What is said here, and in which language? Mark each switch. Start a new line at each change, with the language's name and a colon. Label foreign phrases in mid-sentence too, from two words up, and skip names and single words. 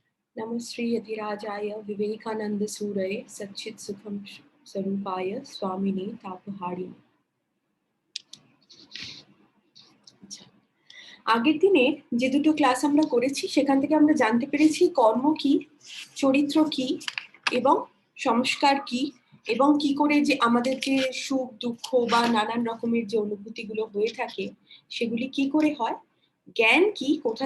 Sanskrit: नमस्ते यतिराजाय विवेकानंद सूरये सच्चित सुखम स्वरूपाय स्वामिने तापहारिणे।
Bangla: আচ্ছা, আগের দিনে যে দুটো ক্লাস আমরা করেছি সেখান থেকে আমরা জানতে পেরেছি কর্ম কি, চরিত্র কি এবং সংস্কার কি, এবং কি করে যে আমাদের যে সুখ দুঃখ বা নানান রকমের যে অনুভূতিগুলো হয়ে থাকে সেগুলি কি করে হয়, জ্ঞান কি, কোথা